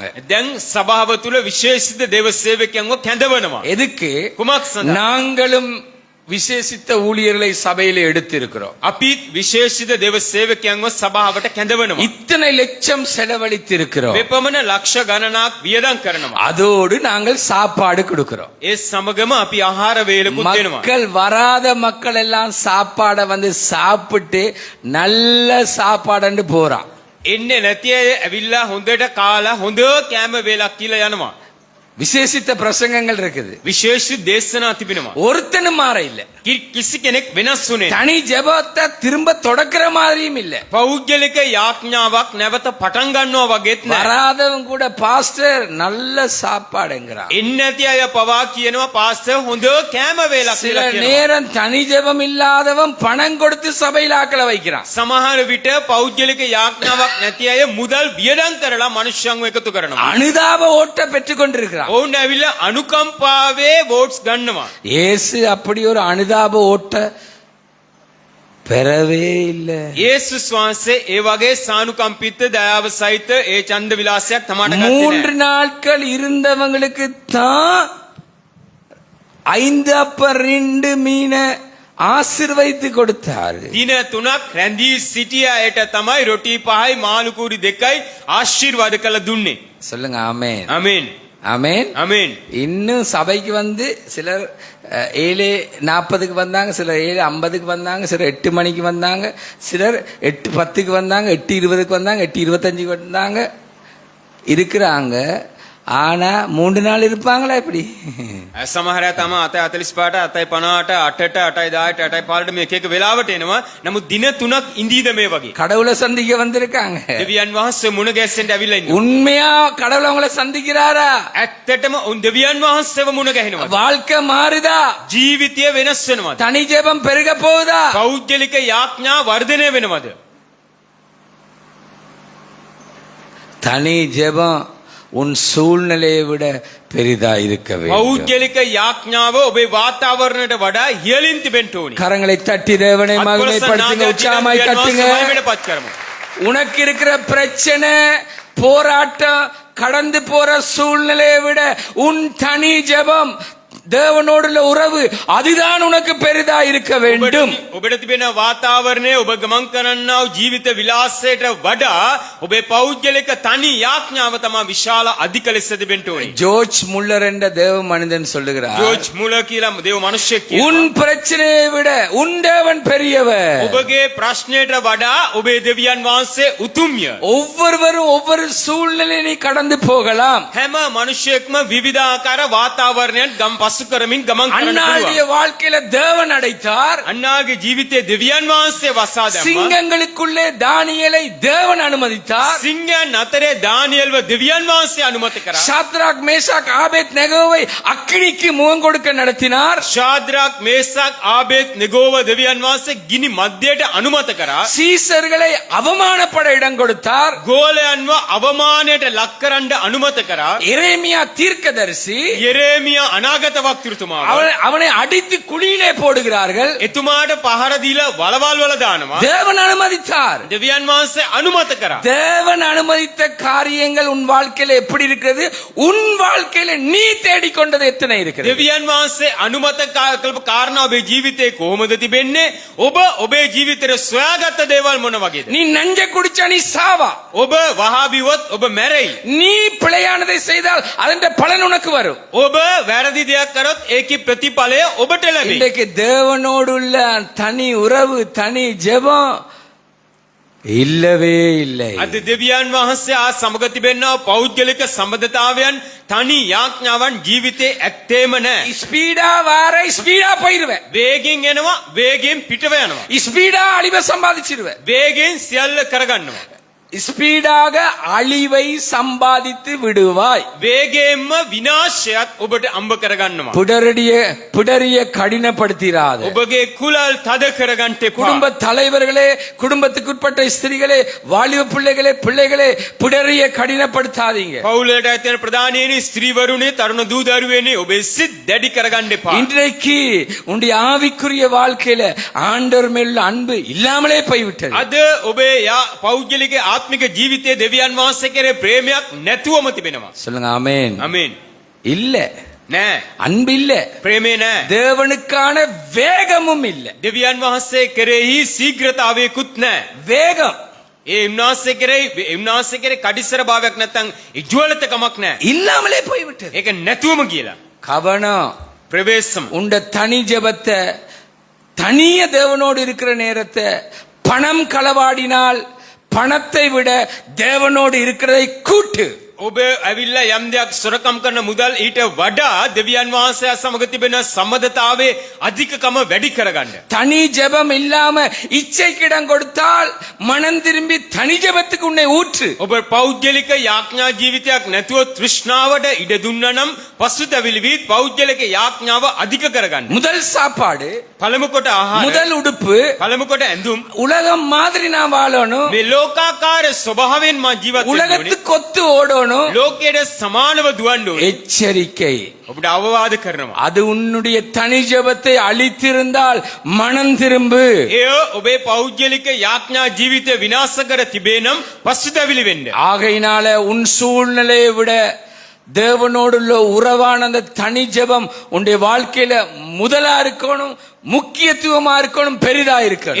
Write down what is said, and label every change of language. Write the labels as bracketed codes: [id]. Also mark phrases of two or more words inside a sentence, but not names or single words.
[si] දැන් සභාව තුල විශේෂිත දේව සේවකයන්ව කැඳවනවා. [ta] எதுக்கு? [si] කුමක් සඳහා? [ta] நாங்களும் விசேஷித்த ஊழியர்களை சபையில எடுத்திருக்கிறோம். [si] අපිත් විශේෂිත දේව සේවකයන්ව සභාවට කැඳවනවා. [ta] இத்தனை லட்சம் செலவழித்திருக்கிறோம். [si] මෙපමණ ලක්ෂ ගණනක් වියදම් කරනවා. [ta] அதோடு நாங்கள் சாப்பாடு கொடுக்கிறோம். [si] ඒ සමගම අපි ආහාර වේලකුත් දෙනවා. [ta] மக்கள் வராத மக்கள் எல்லாம் சாப்பாடை வந்து சாப்பிட்டு நல்ல சாப்பாடுன்னு போறான். [si] එන්නේ නැති අය ඇවිල්ලා හොඳට කාලා හොඳ කෑම වේලක් කියලා යනවා. [ta] விசேஷித்த பிரசங்கங்கள் இருக்குது. [si] විශේෂ දේශනා තිබෙනවා. [ta] ஒருத்தனும் மாற இல்ல. [si] කිසි කෙනෙක් වෙනස් වුණේ නැහැ. [ta] தனி ஜெபத்தை திரும்ப தொடக்கிற மாதிரியும் இல்ல. [si] පෞද්ගලික යාඥාවක් නැවත පටන් ගන්නවා වගේත් නැහැ. [ta] வராதவன் கூட பாஸ்டர் நல்ல சாப்பாடுங்கிறான். [si] එන්නේ නැති අය පවා කියනවා පාස්ටර් හොඳ කෑම වේලක් [ta] சில [si] කියලා කියනවා. [ta] நேரம் தனி ஜெபம் இல்லாதவன் பணம் கொடுத்து சபையில ஆக்களை வைக்கிறான். [si] සමහර විට පෞද්ගලික යාඥාවක් නැති අය මුදල් වියදම් කරලා මනුෂ්‍යයන්ව එකතු කරනවා. [ta] அனுதாப ஓட்ட பெற்றுக் கொண்டிருக்கிறான். [si] ඔවුන් ඇවිල්ලා අනුකම්පාවේ වෝට්ස් ගන්නවා. [ta] இயேசு அப்படி ஒரு அனுதாப ஓட்ட பெறவே இல்ல. [si] යේසුස් වහන්සේ ඒ වගේ සානුකම්පිත දයාව සහිත ඒ ඡන්ද විලාසයක් තමාට ගත්තේ [ta] 3 [si] නැහැ. [ta] நாட்கள் இருந்தவங்களுக்கு தான் 5 அப்பம் 2 மீனை ஆசீர்வதித்து கொடுத்தாரு. [si] දින 3ක් රැඳී සිටිය අයට තමයි රොටි 5යි මාළු කූරි 2යි ආශිර්වාද කළ දුන්නේ. [ta] சொல்லுங்க ஆமென். [si] ආමේන්. [ta] ஆமென். [si] ආමේන්. [ta] இன்னும் சபைக்கு வந்து சிலர் 7:40க்கு வந்தாங்க, சிலர் 7:50க்கு வந்தாங்க, சிலர் 8 மணிக்கு வந்தாங்க, சிலர் 8:10க்கு வந்தாங்க, 8:20க்கு வந்தாங்க, 8:25க்கு வந்தாங்க இருக்கிறாங்க. ஆனா 3 நாள் இருப்பாங்களா இப்படி? [si] සමහර අය තම 8:45ට 8:50ට 8ට 8:10ට 8:15ට මේ එක එක වෙලාවට එනවා. නමුත් දින 3ක් ඉඳීද මේ වගේ. [ta] கடவுளை சந்திக்க வந்திருக்காங்க. [si] දෙවියන් වහන්සේ මුණ ගැස්සෙන්න ඇවිල්ලා ඉන්නවා. [ta] உண்மையா கடவுள் அவங்களை சந்திக்கிறாரா? [si] ඇත්තටම උන් දෙවියන් වහන්සේව මුණ ගැහෙනවා. [ta] வாழ்க்கை மாறுதா? [si] ජීවිතය වෙනස් වෙනවද? [ta] தனி ஜெபம் பெருக போகுதா? [si] පෞද්ගලික යාඥා වර්ධනය වෙනවද? [ta] தனி ஜெபம் உன் சூழ்நிலையை விட பெரிதா இருக்க வேண்டும். [si] පෞද්ගලික යාඥාව ඔබේ වාතාවරණයට වඩා ඉහළින් තිබෙන්න ඕනි. [ta] கரங்களை தட்டி தேவனை மகிமைப்படுத்துங்க, உற்சாகமாய் தட்டுங்க. [si] මහිමයටපත් කරමු. [ta] உனக்கு இருக்கிற பிரச்சனை போராட்டம் கடந்து போற சூழ்நிலையை விட உன் தனி ஜெபம் தேவனோடுள்ள உறவு அதுதான் உனக்கு பெரிதா இருக்க வேண்டும். [si] ඔබට තිබෙන වාතාවරණය ඔබ ගමන් කරන්නා වූ ජීවිත විලාසයට වඩා ඔබේ පෞද්ගලික තනි යාඥාව තමයි විශාල අධික ලෙස තිබෙන්න ඕනි. [ta] ஜோர்ஜ் முல்லர் என்ற தேவ மனிதன் சொல்லுகிறார், [si] ජෝර්ජ් මුලර් කියලා දේව මිනිසෙක් [ta] உன் [si] කියනවා. [ta] பிரச்சனையை விட உன் தேவன் பெரியவர். [si] ඔබගේ ප්‍රශ්නයට වඩා ඔබේ දෙවියන් වහන්සේ උතුම්ය. [ta] ஒவ்வொருவரும் ஒவ்வொரு சூழ்நிலையை நீ கடந்து போகலாம். [si] හැම මිනිසෙක්ම විවිධාකාර වාතාවරණයන් පසු කරමින් ගමන් කරන්න [ta] அன்னாளுடைய [si] පුළුවන්. [ta] வாழ்க்கையில தேவன் அடைத்தார். [si] අන්නාගේ ජීවිතයේ දෙවියන් වහන්සේ වසා දැම්මා. [ta] சிங்கங்களுக்குள்ளே தானியேலை தேவன் அனுமதித்தார். [si] සිංහයන් අතරේ දානියෙල්ව දෙවියන් වහන්සේ අනුමත කරා. [ta] ஷாத்ராக் மேஷாக் ஆபேத் நெகோவை அக்கினிக்கு முகம் கொடுக்க நடத்தினார். [si] ශාද්‍රාක් මේසක් ආබේත් නෙගෝව දෙවියන් වහන්සේ ගිනි මධ්‍යයට අනුමත කරා. [ta] சீசர்களை அவமானப்பட இடம் கொடுத்தார். [si] ගෝලයන්ව අවමානයට ලක් කරන්න අනුමත කරා. [ta] எரேமியா தீர்க்கதரிசி [si] යෙරේමියා අනාගත වක්තෘතුමාව [ta] அவனை அடித்து குழியிலே போடுகிறார்கள். [si] එතුමාට පහර දීලා වලවල් වල දානවා. [ta] தேவன் அனுமதித்தார். [si] දෙවියන් වහන්සේ අනුමත කරා. [ta] தேவன் அனுமதித்த காரியங்கள் உன் வாழ்க்கையில எப்படி இருக்கிறது? உன் வாழ்க்கையில நீ தேடிக்கொண்டது எத்தனை இருக்கிறது? [si] දෙවියන් වහන්සේ අනුමත කළපු කාරණා ඔබේ ජීවිතේ කොහොමද තිබෙන්නේ? ඔබ ඔබේ ජීවිතේ සොයාගත්ත දේවල් මොන වගේද? [ta] நீ நஞ்ச குடிச்சா நீ சாவா. [si] ඔබ වහාබිවොත් ඔබ මැරෙයි. [ta] நீ பிழையானதை செய்தால் அதன் பலன் உனக்கு வரும். [si] ඔබ වැරදි දෙයක් කරොත් ඒකේ ප්‍රතිඵලය ඔබට ලැබෙයි. [ta] இன்றைக்கு தேவனோடுள்ள தனி உறவு தனி ஜெபம் இல்லவே இல்லை. [si] අද දෙවියන් වහන්සේ සමග තිබෙනා පෞද්ගලික සම්බන්ධතාවයන් තනි යාඥාවන් ජීවිතේ ඇත්තේම නැහැ. [ta] ஸ்பீடா வார ஸ்பீடா போயிருவேன். [si] වේගෙන් එනවා වේගෙන් පිටව යනවා. [ta] ஸ்பீடா அழிவை சம்பாதிச்சிருவேன். [si] වේගෙන් සියල්ල කරගන්නවා. [ta] ஸ்பீடாக அழிவை சம்பாதித்து விடுவாய். [si] වේගෙන්ම විනාශයත් ඔබට අම්බ කරගන්නවා. [ta] புடரிய கடினப்படுத்திராத. [si] ඔබගේ කුලල් තද කරගන්න එපා. [ta] குடும்ப தலைவர்களே, குடும்பத்துக்குட்பட்ட ஸ்திரீகளே, வாலிப பிள்ளைகளே புடரிய கடினப்படுத்தாதீங்க. [si] පවුලට ඇතෙන ප්‍රධානීනි ස්ත්‍රීවරුනි තරුණ දූ දරුවනේ ඔබේ සිත් දැඩි කරගන්න එපා. [ta] இன்றைக்கு உன்னுடைய ஆவிக்குரிய வாழ்க்கையில ஆண்டவர் மேல் அன்பு இல்லாமலே போய்விட்டது. [si] අද ඔබේ පෞද්ගලික ආත්මික ජීවිතයේ දෙවියන් වහන්සේ කෙරේ ප්‍රේමයක් නැතුවම තිබෙනවා. [ta] சொல்லுங்க ஆமென். [si] ආමේන්. [ta] இல்ல, [si] නෑ. [ta] அன்பு இல்ல, [si] ප්‍රේමේ නෑ. [ta] தேவனுக்கான வேகமும் இல்ல. [si] දෙවියන් වහන්සේ කෙරෙහි ශීඝ්‍රතාවයකුත් නෑ. [ta] வேகம் [si] උන්වහන්සේ කෙරෙහි කඩිස්සර භාවයක් නැත්නම් ඉජ්වලතකමක් නෑ. [ta] இல்லாமலே போய்விட்டது. [si] ඒක නැතුවම කියලා. [ta] கவனம். [si] ප්‍රවේශම්. [ta] உண்ட தனி ஜெபத்தை, தனிய தேவனோடு இருக்கிற நேரத்தை பணம் களவாடினால் பணத்தை விட தேவனோடு இருக்கிறதை கூட்டு. [si] ඔබ ඇවිල්ලා යම් දෙයක් සොරකම් කරන මුදල් ඊට වඩා දෙවියන් වහන්සේ සමග තිබෙන සම්බන්ධතාවයේ අධිකකම වැඩි කරගන්න. [ta] தனி ஜெபம் இல்லாம இச்சைக்கிடம் கொடுத்தால் மனம் திரும்பி தனி ஜெபத்துக்கு உன்னை ஊற்று. [si] ඔබ පෞද්ගලික යාඥා ජීවිතයක් නැතුව තෘෂ්ණාවට ඉඩ දුන්නා නම් පසුතැවිලි වී පෞද්ගලික යාඥාව අධික කරගන්න. [ta] முதல் சாப்பாடு, [si] පළමු කොට ආහාර, [ta] முதல் உடுப்பு, [si] පළමු කොට ඇඳුම්, [ta] உலகம் மாதிரி நான் வாழணும், [si] මේ ලෝකාකාර ස්වභාවයෙන් මා ජීවත් වෙන්න ඕනේ. [ta] உலகத்துக்கு ஒத்து ஓடணும். [si] ලෝකයට සමානව දුවන්න ඕනේ. [ta] எச்சரிக்கை. [si] ඔබට අවවාද කරනවා. [ta] அது உன்னுடைய தனி ஜெபத்தை அழித்திருந்தால் மனம் திரும்பு. [si] එය ඔබේ පෞද්ගලික යාඥා ජීවිතය විනාශ කර තිබේ නම් පසුතැවිලි වෙන්න. [ta] ஆகையினால உன் சூழ்நிலையை விட தேவனோடுள்ள உறவான அந்த தனி ஜெபம் உன்னுடைய வாழ்க்கையில முதலா இருக்கணும், முக்கியத்துவமா இருக்கணும், பெரிதா இருக்கணும்.